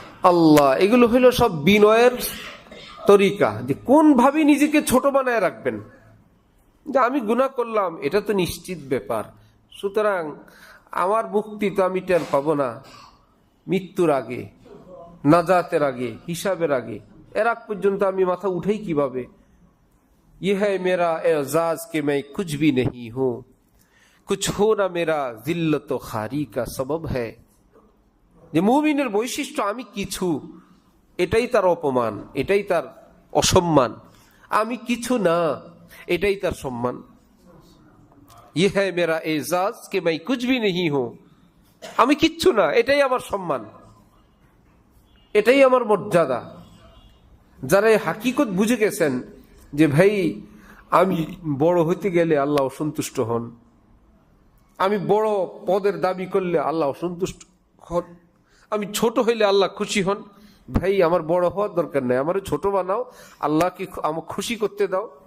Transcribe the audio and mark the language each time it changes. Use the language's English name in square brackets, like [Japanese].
[Bangla] আল্লাহ, এগুলো হলো সব বিনয়ের তরিকা, যে কোন ভাবে নিজেকে ছোট বানায় রাখবেন। যে আমি গুনাহ করলাম এটা তো নিশ্চিত ব্যাপার, সুতরাং আমার মুক্তি তো আমি টের পাবো না মৃত্যুর আগে, নাজাতের আগে, হিসাবের আগে। এর আগ পর্যন্ত আমি মাথা উঠেই কিভাবে? [Hindi] ये है मेरा एजाज कि मैं कुछ भी नहीं हूं, कुछ होना मेरा जिल्लत व खारी का सबब है। [Bangla] যে মুমিনের বৈশিষ্ট্য আমি কিছু, এটাই তার অপমান, এটাই তার অসম্মান। আমি কিছু না, এটাই তার সম্মান। [Hindi] ये है मेरा एजाज कि मैं कुछ भी नहीं हूं, [Bangla] আমি কিচ্ছু না, এটাই আমার সম্মান, এটাই আমার মর্যাদা। যারা এই হাকিকত বুঝে গেছেন যে ভাই আমি বড় হইতে গেলে আল্লাহ অসন্তুষ্ট হন, আমি বড় পদের দাবি করলে আল্লাহ অসন্তুষ্ট হন, আমি ছোট হইলে আল্লাহ খুশি হন, ভাই আমার বড় হওয়ার দরকার নেই, আমার ছোট বানাও, আল্লাহকে আমার খুশি করতে দাও।